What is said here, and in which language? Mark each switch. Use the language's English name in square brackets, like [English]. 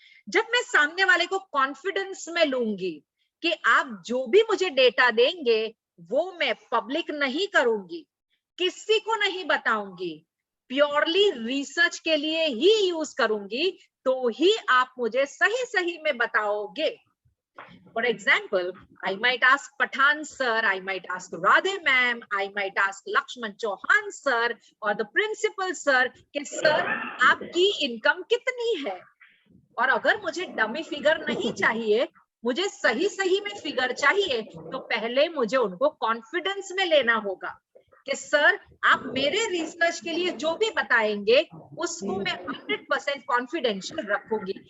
[Hindi] जब मैं सामने वाले को कॉन्फिडेंस में लूंगी कि आप जो भी मुझे डेटा देंगे वो मैं पब्लिक नहीं करूंगी, किसी को नहीं बताऊंगी, प्योरली रिसर्च के लिए ही यूज करूंगी, तो ही आप मुझे सही सही में बताओगे। [English] For example, I might ask Pathan sir, I might ask Radhe ma'am, I might ask Lakshman Chauhan sir or the principal sir [Hindi] कि सर आपकी इनकम कितनी है? और अगर मुझे डमी फिगर नहीं चाहिए, मुझे सही सही में फिगर चाहिए, तो पहले मुझे उनको कॉन्फिडेंस में लेना होगा कि सर आप मेरे रिसर्च के लिए जो भी बताएंगे उसको मैं 100% कॉन्फिडेंशियल रखूंगी।